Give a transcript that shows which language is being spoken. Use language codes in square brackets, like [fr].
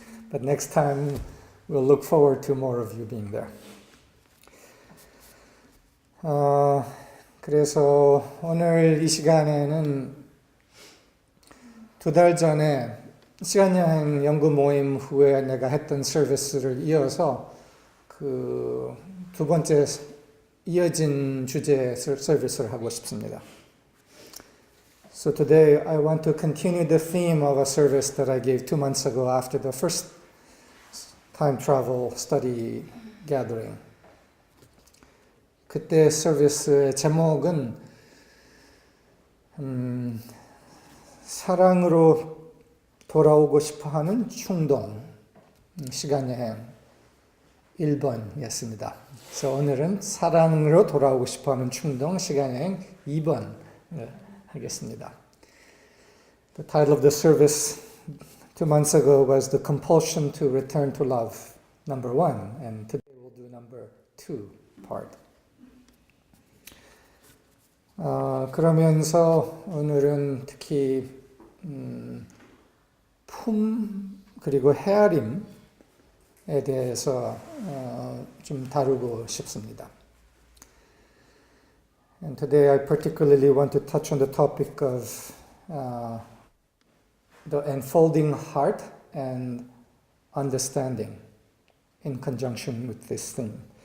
[en] But next time, we'll look forward to more of you being there. [ko] 그래서 오늘 이 시간에는 두 달 전에 시간여행 연구 모임 후에 내가 했던 서비스를 이어서 그 두 번째 이어진 주제 서비스를 하고 싶습니다. [en] So today I want to continue the theme of a service that I gave 2 months ago after the first time travel study gathering. [ko] 그때 서비스의 제목은 사랑으로 돌아오고 싶어하는 충동, 시간여행 1번이었습니다. 그래서 오늘은 사랑으로 돌아오고 싶어하는 충동, 시간여행 2번 하겠습니다. [en] The title of the service 2 months ago was The Compulsion to Return to Love, number 1, and today we'll do number 2 part. [ko] 그러면서 오늘은 특히 품 그리고 헤아림에 대해서 좀 다루고 싶습니다. [en] And today I particularly want to touch on the topic of the enfolding heart and understanding in conjunction with this theme.